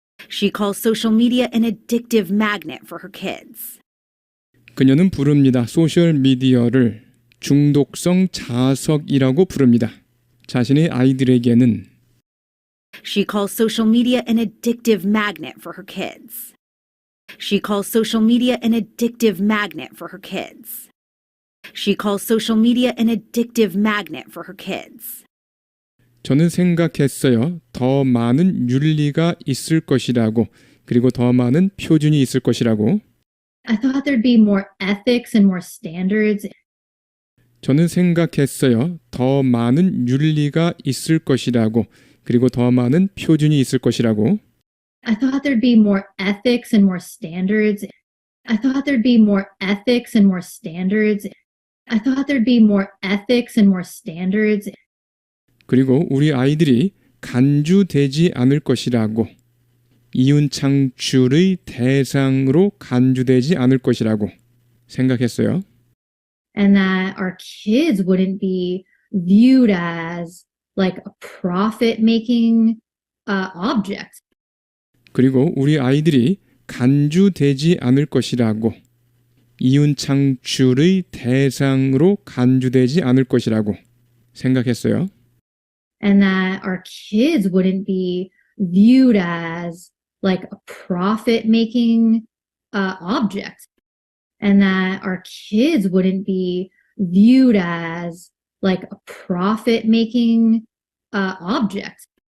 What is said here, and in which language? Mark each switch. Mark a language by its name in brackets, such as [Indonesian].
[English] She calls social media an addictive magnet for her kids. [Korean] 그녀는 부릅니다. 소셜미디어를 중독성 자석이라고 부릅니다. 자신의 아이들에게는 [English] She calls social media an addictive magnet for her kids. She calls social media an addictive magnet for her kids. She calls social media an addictive magnet for her kids. [Korean] 저는 생각했어요. 더 많은 윤리가 있을 것이라고, 그리고 더 많은 표준이 있을 것이라고. [English] I thought there'd be more ethics and more standards. [Korean] 저는 생각했어요. 더 많은 윤리가 있을 것이라고, 그리고 더 많은 표준이 있을 것이라고. [English] I thought there'd be more ethics and more standards. I thought there'd be more ethics and more standards. I thought there'd be more ethics and more standards. [Korean] 그리고 우리 아이들이 간주되지 않을 것이라고. 이윤창출의 대상으로 간주되지 않을 것이라고 생각했어요. [English] And that our kids wouldn't be viewed as like a profit-making object. [Korean] 그리고 우리 아이들이 간주되지 않을 것이라고. 이윤창출의 대상으로 간주되지 않을 것이라고 생각했어요. [English] And that our kids wouldn't be viewed as like a profit-making object. And that our kids wouldn't be viewed as like a profit-making object.